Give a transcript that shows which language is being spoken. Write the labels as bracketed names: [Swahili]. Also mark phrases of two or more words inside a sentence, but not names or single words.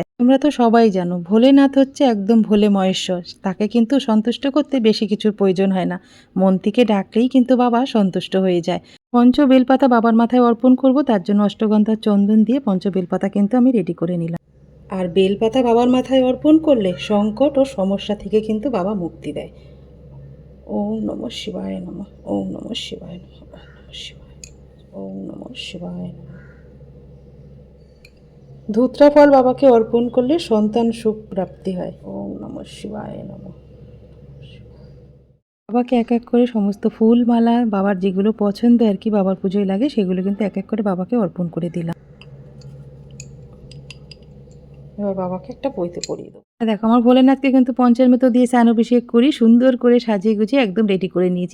[Bangla] তোমরা তো সবাই জানো ভোলেনাথ হচ্ছে একদম ভোলে মহেশ্বর, তাকে কিন্তু সন্তুষ্ট করতে বেশি কিছুর প্রয়োজন হয় না, মন থেকে ডাকলেই কিন্তু বাবা সন্তুষ্ট হয়ে যায়। পঞ্চ বেলপাতা বাবার মাথায় অর্পণ করব, তার জন্য অষ্টগন্ধা চন্দন দিয়ে পঞ্চ বেলপাতা কিন্তু আমি রেডি করে নিলাম। আর বেলপাতা বাবার মাথায় অর্পণ করলে সংকট ও সমস্যা থেকে কিন্তু বাবা মুক্তি দেয়। [Sanskrit] ওম নমঃ শিবায় নমঃ। ওম নমঃ শিবায় নমঃ। ওম নমঃ শিবায়। ওম নমঃ শিবায় নমঃ। [Bangla] ধূত্রা ফল বাবাকে অর্পণ করলে সন্তান সুখ প্রাপ্তি হয়। [Sanskrit] ওম নমঃ শিবায় নমঃ। [Bangla] বাবাকে এক এক করে সমস্ত ফুল মালা বাবার যেগুলো পছন্দ আর কি বাবার পুজোয় লাগে সেগুলো কিন্তু এক এক করে বাবাকে অর্পণ করে দিলাম। এবার বাবাকে একটা পৈতে পরিয়ে দেবো। দেখো আমার ভোলেনাথকে কিন্তু পঞ্চামৃত দিয়ে স্নানাভিষেক করি, সুন্দর করে সাজিয়ে গুছিয়ে একদম রেডি করে নিয়েছি।